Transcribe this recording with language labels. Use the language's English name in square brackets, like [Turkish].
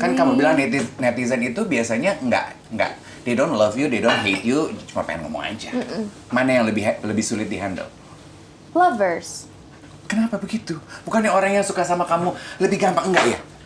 [Indonesian] Kan kamu bilang netizen itu biasanya enggak. [English] They don't love you, they don't hate you, [Indonesian] cuma pengen ngomong aja. Mana yang lebih sulit di-handle? [English] Lovers. [Indonesian] Kenapa begitu? Bukannya orang yang suka sama kamu lebih gampang enggak ya?